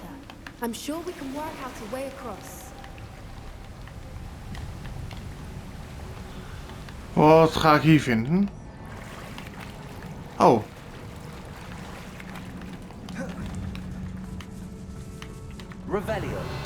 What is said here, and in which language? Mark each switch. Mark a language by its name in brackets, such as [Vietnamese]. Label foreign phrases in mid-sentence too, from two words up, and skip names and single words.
[English] I'm sure we can work out a way across. [Dutch] Wat ga ik hier vinden? [English] Oh. Revelio.